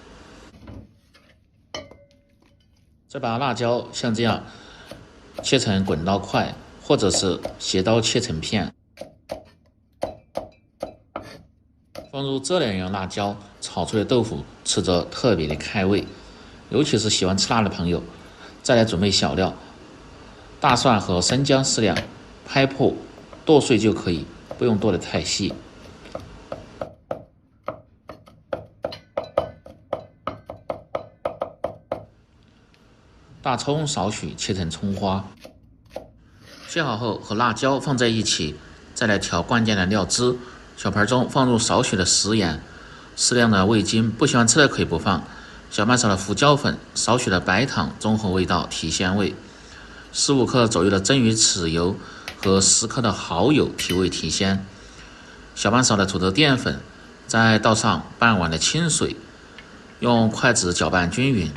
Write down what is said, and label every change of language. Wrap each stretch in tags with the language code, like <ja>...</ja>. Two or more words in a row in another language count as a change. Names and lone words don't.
<zh>再把辣椒像這樣切成滾刀塊，或者是斜刀切成片，放入这2樣辣椒，炒出的豆腐吃着特別的開胃，尤其是喜歡吃辣的朋友。再來準備小料，大蒜和生薑適量，拍破剁碎就可以，不用剁得太細。大蔥少許切成蔥花，切好後和辣椒放在一起，再來調關鍵的料汁。小盤中放入少許的食鹽，適量的味精，不喜歡吃的可以不放。小半勺的胡椒粉，少許的白糖，中和味道，提鮮味。15克左右的蒸魚豉油和10克的蠔油，提味提鮮。小半勺的土豆澱粉，再倒上半碗的清水，用筷子攪拌均匀。</zh>